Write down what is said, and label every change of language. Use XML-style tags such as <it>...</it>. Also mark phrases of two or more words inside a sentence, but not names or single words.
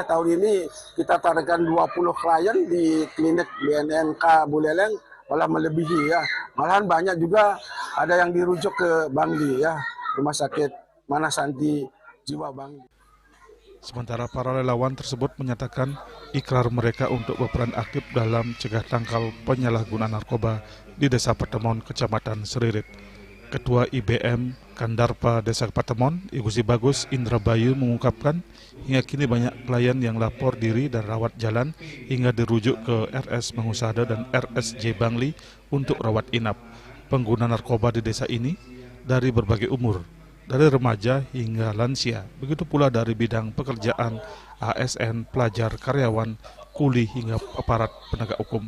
<id>Tahun ini kita targetkan 20 klien di klinik BNNK Buleleng, malah melebihi ya. Malahan banyak juga ada yang dirujuk ke Bangli ya, Rumah Sakit Manasanti Jiwa Bangli. Sementara para relawan tersebut menyatakan ikrar mereka untuk berperan aktif dalam cegah tangkal penyalahgunaan narkoba di Desa Patemon, Kecamatan Seririt. Ketua IBM Kandarpa Desa Patemon, Ibu Si Bagus Indra Bayu mengungkapkan hingga kini banyak klien yang lapor diri dan rawat jalan hingga dirujuk ke RS Mangusada dan RSJ Bangli untuk rawat inap. Pengguna narkoba di desa ini dari berbagai umur, dari remaja hingga lansia, begitu pula dari bidang pekerjaan, ASN, pelajar, karyawan, kuli hingga aparat penegak hukum.</id>